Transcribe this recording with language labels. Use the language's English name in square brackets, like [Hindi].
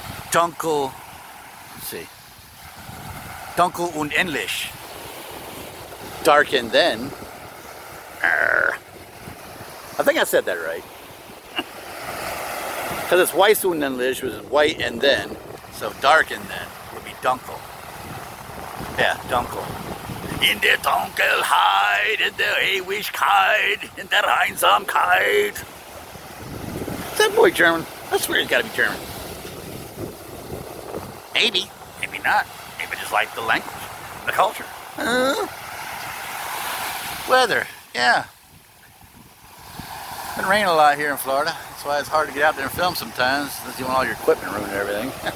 [German] Dunkel, [English] let's see, [German] Dunkel und Endlich. [English] Dark and then. I think I said that right. Because it's [German] Weiss und Endlich, [English] which is white and then. So dark and then would be Dunkel. Yeah, Dunkel. [German] In der Dunkelheit, in der Ewigkeit, in der Einsamkeit. [English] Is that boy German? I swear he's gotta be German. Maybe, maybe not. Maybe just like the language, the culture. Weather, yeah. It's been raining a lot here in Florida. That's why it's hard to get out there and film sometimes, unless you want all your equipment ruined and everything.